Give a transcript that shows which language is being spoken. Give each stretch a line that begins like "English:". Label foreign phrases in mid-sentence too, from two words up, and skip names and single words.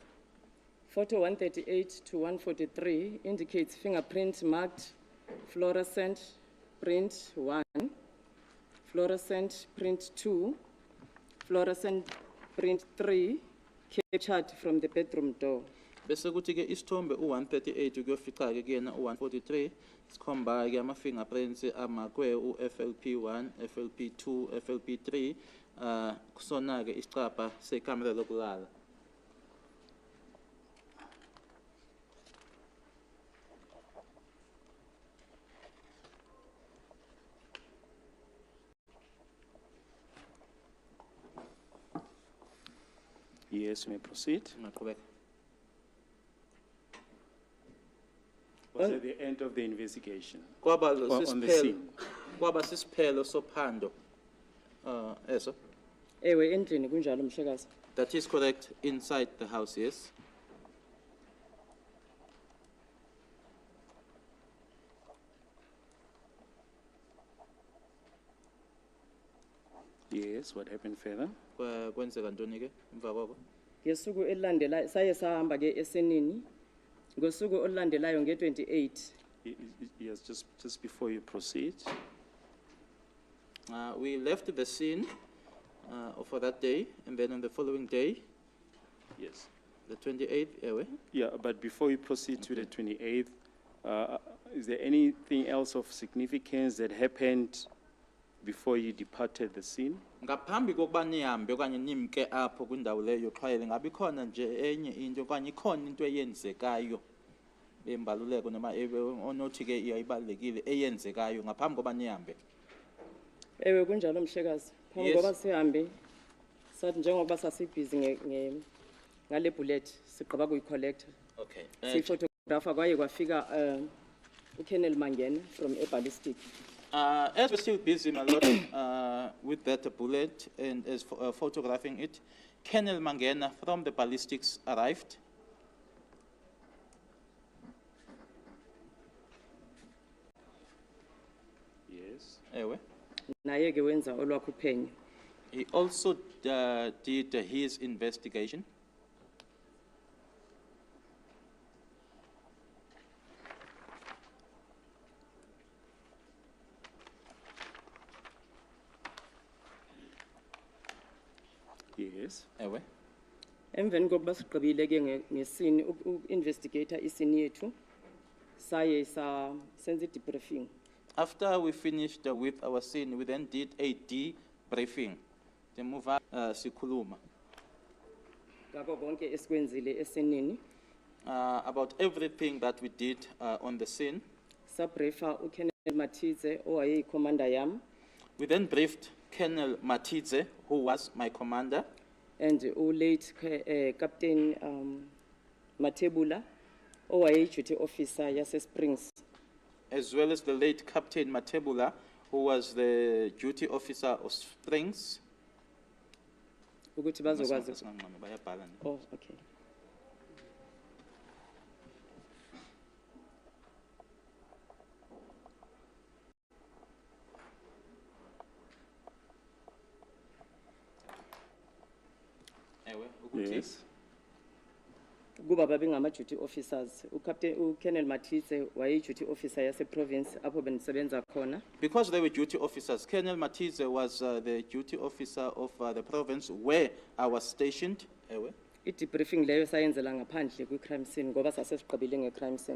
English: Photo 138 to 143 indicates fingerprint marked fluorescent print 1, fluorescent print 2, fluorescent print 3 captured from the bedroom door.
Zulu: Bese kuthi ke isithombe u138 kuyofica ke kuyena u143 sikhomba ke ama fingerprints amakwe uFLP1, FLP2, FLP3 kusona ke isicapha sekamera lokulala.
English: Yes, you may proceed.
Xhosa: Ngaqhubeka.
English: Was at the end of the investigation?
Xhosa: Kwaba
English: Or on the
Xhosa: sisiphelo
English: scene?
Xhosa: kwaba sisiphelo sophando eso. Ewe endlini kunjalo mhlekazi.
English: That is correct, inside the house, yes. Yes, what happened further?
Xhosa: Kwenzeka ntoni ke emva koko? Ngesuku elilandelayo saye sahamba ke esenini. Ngosuku olulandelayo nge28
English: Yes, just before you proceed. We left the scene for that day, and then on the following day, Yes. the 28th, ewe. Yeah, but before you proceed to the 28th, is there anything else of significance that happened before you departed the scene?
Xhosa: Ngaphambi kokuba nihambe okanye nimke apho kwindawo leyo yoxhwayelo ngabe khona nje enye into okanye ikhona into eyenzekayo embaluleko noma onothi ke iyayibalekile eyenzekayo ngaphambi kokuba nihambe? ewe kunjalo mhlekazi. Phambi
English: Yes.
Xhosa: koba sihambe sathi njengoba sasibhizi ngale bullet sigqiba kuyicollect.
English: Okay.
Xhosa: Siphotographer kwaye kwafika uKennel Mangena from eBallistic.
English: As we're still busy, my lord, with that bullet and as photographing it, Colonel Mangena from the ballistics arrived. Yes.
Xhosa: Ewe. Naye ke wenza olwakhe uphenyo.
English: He also did his investigation. Yes.
Xhosa: Ewe. Emveni kokuba sigqibile ke ngesini investigator isini yethu saye senza debriefing.
English: After we finished with our scene, we then did a debriefing. Then move on,
Xhosa: sikhuluma. Ngakho konke esikwenzile esenini
English: About everything that we did on the scene.
Xhosa: sabriefa uKennel Mathize owaye commander yam
English: We then briefed Colonel Matidze, who was my commander, and late Captain Matebula owaye duty officer yase Springs. as well as the late Captain Matebula, who was the duty officer of Springs.
Xhosa: Ukuthi bazokwazi. Bayabhala ne.
English: Oh, okay.
Xhosa: Ewe, ukuthi
English: Yes.
Xhosa: Kuba babengama
English: duty officers.
Xhosa: uKennel Mathize waye
English: duty officer
Xhosa: yase province apho benisebenza khona.
English: because they were duty officers, Colonel Matidze was the duty officer of the province where I was stationed.
Xhosa: Ewe. I-debriefing leyo sayenzela ngaphandle kwi-
English: crime scene
Xhosa: ngoba sasesiqibile nge-
English: crime scene.